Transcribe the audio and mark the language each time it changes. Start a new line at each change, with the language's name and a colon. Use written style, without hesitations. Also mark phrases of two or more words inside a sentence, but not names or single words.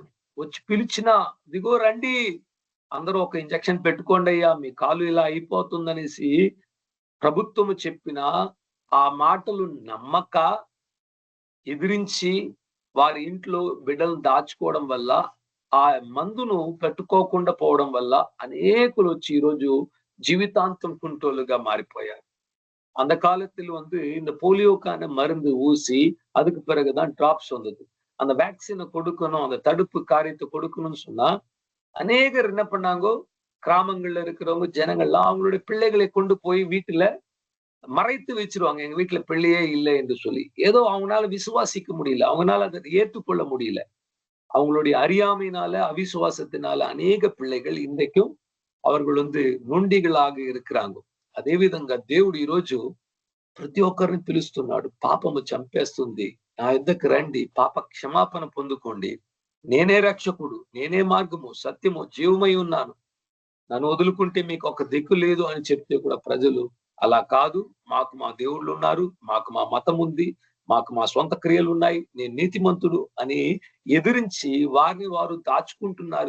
Telugu: వచ్చి పిలిచినా దిగో రండి, అందరూ ఒక ఇంజెక్షన్ పెట్టుకోండి అయ్యా, మీ కాలు ఇలా అయిపోతుందనేసి ప్రభుత్వము చెప్పిన ఆ మాటలు నమ్మక ఎదిరించి వారి ఇంట్లో బిడ్డలను దాచుకోవడం వల్ల, ఆ మందును పెట్టుకోకుండా పోవడం వల్ల అనేకులు వచ్చి ఈరోజు జీవితాంతం కుంటోలుగా మారిపోయారు.
Tamil: அந்த காலத்தில் இந்த போலியோக்கான மருந்து ஊசி அதுக்கு பிறகுதான் டிராப்ஸ் வந்தது. அந்த வேக்சினை கொடுக்கணும், அந்த தடுப்பு காரியத்தை கொடுக்கணும்னு சொன்னா அநேகர் என்ன பண்ணாங்கோ, கிராமங்கள்ல இருக்கிறவங்க ஜனங்கள்லாம் அவங்களுடைய பிள்ளைகளை கொண்டு போய் வீட்டுல மறைத்து வச்சிருவாங்க. எங்க வீட்டுல பிள்ளையே இல்லை என்று சொல்லி. ஏதோ அவங்களால விசுவாசிக்க முடியல, அவங்களால அதை ஏற்றுக்கொள்ள முடியல. அவங்களுடைய அறியாமையினால, அவிசுவாசத்தினால அநேக பிள்ளைகள் இன்றைக்கும் அவர்கள் నొండిగలాగ இருக்கிறாங்க.
Telugu: అదే విధంగా దేవుడు ఈరోజు ప్రతి ఒక్కరిని పిలుస్తున్నాడు. పాపము చంపేస్తుంది, నా యొద్దకు రండి, పాప క్షమాపణ పొందుకోండి, నేనే రక్షకుడు, నేనే మార్గము సత్యము జీవమై ఉన్నాను, నన్ను వదులుకుంటే మీకు ఒక దిక్కు లేదు అని చెప్తే కూడా ప్రజలు అలా కాదు, మాకు మా దేవుళ్ళు ఉన్నారు, మాకు మా మతం ఉంది, మాకు మా సొంత క్రియలు ఉన్నాయి, నేను నీతిమంతుడు అని ఎదిరించి వారిని వారు దాచుకుంటున్నారు.